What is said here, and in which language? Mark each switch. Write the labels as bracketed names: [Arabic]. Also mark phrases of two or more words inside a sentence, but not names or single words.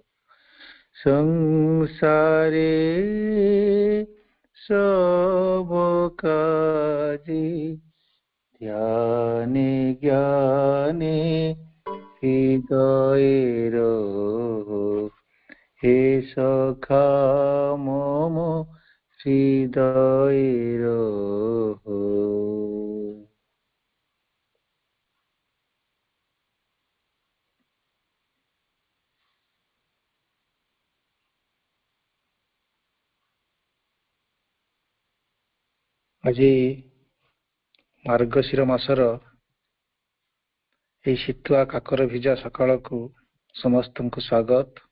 [Bangla] সংসারে সব কাজে ধ্যানে জ্ঞানে হৃদয়ে রহ হে সখা মম হৃদয়ে রহ। [Odia] ଆଜି ମାର୍ଗଶିର ମାସର ଏହି ଶୀତୁଆ କାକର ଭିଜା ସକାଳକୁ ସମସ୍ତଙ୍କୁ ସ୍ୱାଗତ।